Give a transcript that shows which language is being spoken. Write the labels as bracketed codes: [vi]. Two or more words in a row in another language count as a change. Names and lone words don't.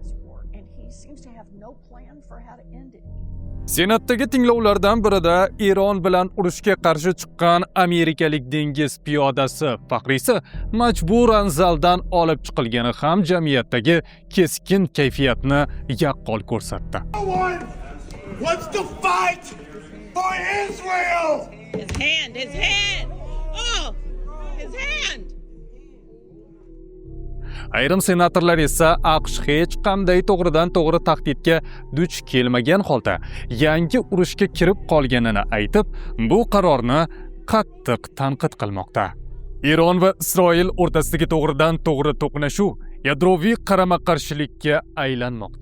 [uz] Senatdagi tinglovlardan birida Eron bilan urushga qarshi chiqqan amerikalik dengiz piyodasi faxriysi majburan zaldan olib chiqilgani ham jamiyatdagi keskin kayfiyatni yaqqol ko'rsatdi. [en] Wants to fight for Israel. His hand. Oh, his hand. [uz] Ayrim senatorlar esa AQSh hech qanday to'g'ridan-to'g'ri tahdidga duch kelmagan holda yangi urushga kirib qolganini aytib, bu qarorni qattiq tanqid qilmoqda. Eron va Isroil o'rtasidagi to'g'ridan-to'g'ri to'qnashuv yadroviy qarama-qarshilikka aylanmoqda.